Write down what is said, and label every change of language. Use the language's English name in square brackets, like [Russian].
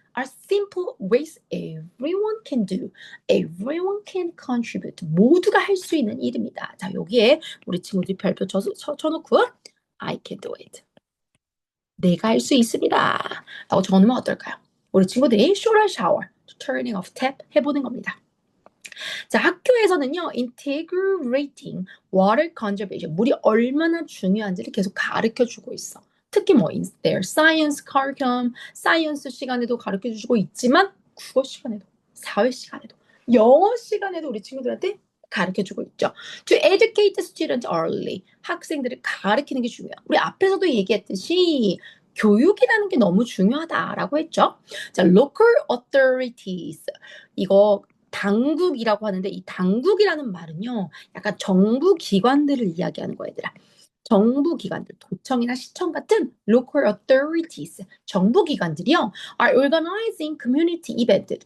[English] are simple ways everyone can do. Everyone can contribute. [Korean] 모두가 할 수 있는 일입니다. 자, 여기에 우리 친구들이 별표 쳐놓고 [English] I can do it. [Korean] 내가 할 수 있습니다. 라고 적어놓으면 어떨까요? 우리 친구들이 [English] shorter shower, turning off tap [Korean] 해보는 겁니다. 자, 학교에서는요, [English] integrating water conservation, [Korean] 물이 얼마나 중요한지를 계속 가르쳐 주고 있어. 특히 뭐, [English] in their science curriculum, [Korean] 사이언스 시간에도 가르쳐 주고 있지만, 국어 시간에도, 사회 시간에도, 영어 시간에도 우리 친구들한테 가르쳐 주고 있죠. [English] To educate the students early. [Korean] 학생들을 가르치는 게 중요해요. 우리 앞에서도 얘기했듯이, 교육이라는 게 너무 중요하다라고 했죠. [English] 자, local authorities. [Korean] 이거 당국이라고 하는데 이 당국이라는 말은요. 약간 정부 기관들을 이야기하는 거예요, 얘들아. 정부 기관들, 도청이나 시청 같은 [English] local authorities, [Korean] 정부 기관들이요. [English] are organizing community event.